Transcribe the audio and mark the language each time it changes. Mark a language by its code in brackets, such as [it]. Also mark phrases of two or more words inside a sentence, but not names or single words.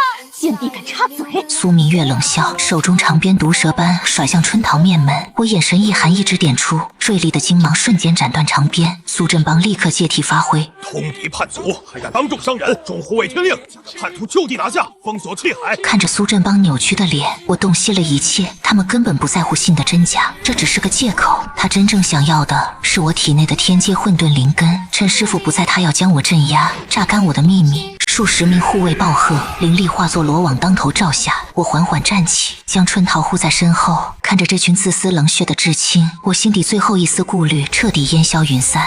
[zh] 賤婢敢插嘴！蘇明月冷笑，手中長鞭毒蛇般甩向春桃面門。我眼神一寒，一指點出，銳利的金芒瞬間斬斷長鞭。蘇振邦立刻借題發揮，通敵叛族，還敢當眾傷人！眾護衛聽令，將這叛徒就地拿下，封鎖氣海。看着蘇振邦扭曲的臉，我洞悉了一切。他們根本不在乎信的真假，這只是個借口。他真正想要的是我體內的天階混沌靈根。趁師父不在，他要將我鎮壓，榨乾我的秘密。數十名護衛暴喝，靈力化作羅網當頭照下。我緩緩站起，將春桃護在身後，看着這群自私冷血的至親，我心底最後一絲顧慮徹底煙消雲散。